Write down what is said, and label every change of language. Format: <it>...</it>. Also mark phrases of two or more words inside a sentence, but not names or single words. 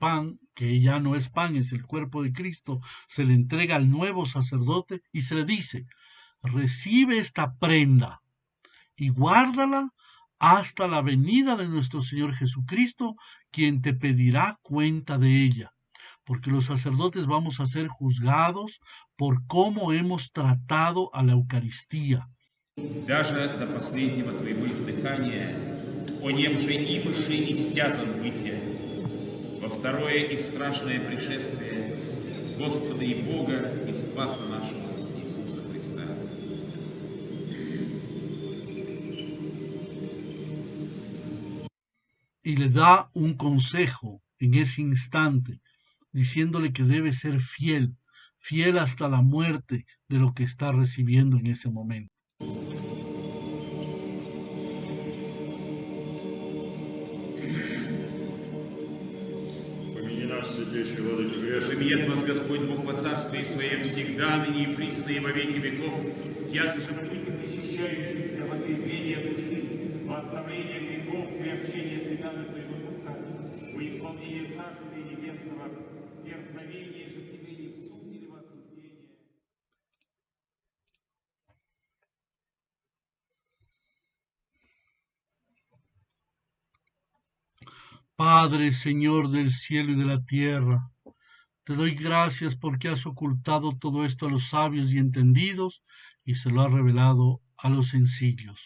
<es>pan, que ya no es pan, es el cuerpo de Cristo, se le entrega al nuevo sacerdote y se le dice, recibe esta prenda y guárdala hasta la venida de nuestro Señor Jesucristo, quien te pedirá cuenta de ella, porque los sacerdotes vamos a ser juzgados por cómo hemos tratado a la Eucaristía.</es> <cu>Даже до последнего твоего издыхания, о нем же и мыши и стязан бытия, во второе и страшное пришествие Господа и Бога и Спаса нашего Иисуса Христа.</cu> <es>Y le da un consejo en ese instante, diciéndole que debe ser fiel, fiel hasta la muerte de lo que está recibiendo en ese momento.</es> <cu>Помянет вас Господь Бог во Царстве Своем всегда, ныне и присно и во веки веков, яко же будете причащающимся в отрезвение души, во оставление грехов и общение Святаго Твоего Духа, во исполнение Царствия Небесного, в дерзновении же Тебе не в суд или в осуждение.</cu> <es>Padre, Señor del cielo y de la tierra, te doy gracias porque has ocultado todo esto a los sabios y entendidos y se lo has revelado a los sencillos.</es>